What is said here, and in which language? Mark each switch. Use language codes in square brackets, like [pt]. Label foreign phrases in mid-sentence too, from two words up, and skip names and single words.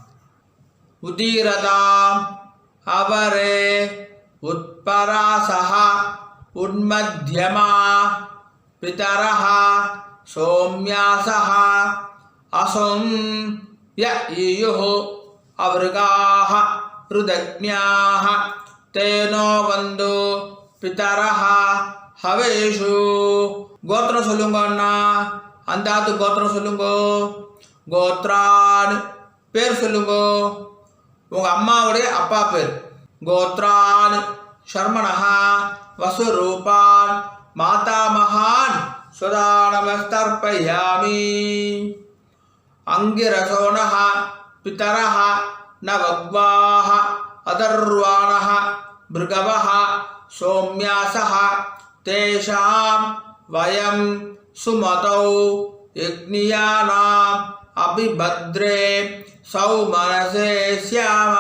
[sa] उदीरताम् अवरे उत्परासः उन्मध्यमाः पितरः सोम्यासः असुं य ईयुः अवृकाः ऋतज्ञाः ते नो अवन्तु पितरः हवेषु. [ta] கோத்திரம் சொல்லுங்க அண்ணா. அந்தாத்து கோத்திரம் சொல்லுங்க. கோத்ரான் பேர் சொல்லுங்க உங்கள் அம்மாவுடைய அப்பா பேர். [sa] கோத்ரான் शर्मणः वसुरूपान् मातामहान् सदा नमस्तर्पयामि. अंगिरसोनः पितरः नवग्वाः अदर्वाणः भृगवः सौम्यासः तेषां वयं सुमतौ यज्ञियानाम् अभिभद्रे सौमनसे स्याम.